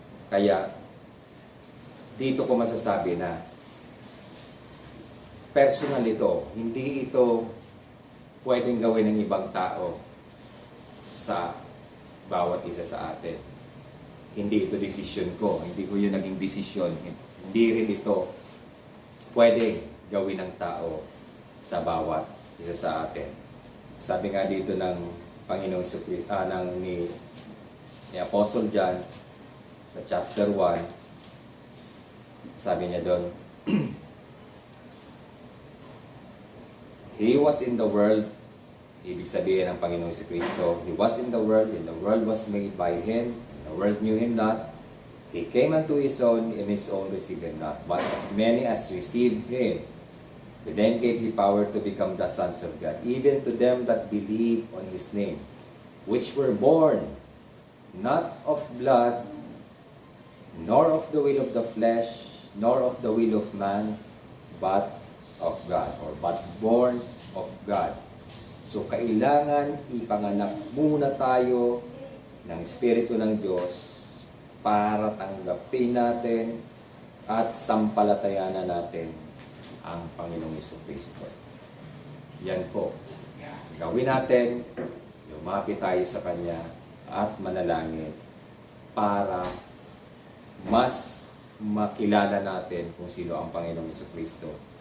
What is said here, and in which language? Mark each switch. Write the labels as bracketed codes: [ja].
[tl] Kaya, dito ko masasabi na personal ito, hindi ito pwedeng gawin ng ibang tao sa bawat isa sa atin. Hindi ito desisyon ko, hindi ko yun naging desisyon, hindi rin ito pwedeng gawin ng tao sa bawat isa sa atin. Sabi nga dito ng Panginoong ni Apostle John sa chapter 1, sabi niya doon, [en] He was in the world, [tl] ibig sabihin ng Panginoong Kristo, [en] He was in the world, and the world was made by Him, and the world knew Him not. He came unto His own, and His own received Him not. But as many as received Him, to them gave He power to become the sons of God, even to them that believe on His name, which were born not of blood, nor of the will of the flesh, nor of the will of man, but of God, or but born of God. [tl] So, kailangan ipanganak muna tayo ng Espiritu ng Diyos para tanggapin natin at sampalatayanan natin ang Panginoong Jesucristo. Yan po. Gawin natin, lumapit tayo sa Kanya at manalangin para mas makilala natin kung sino ang Panginoong Jesucristo.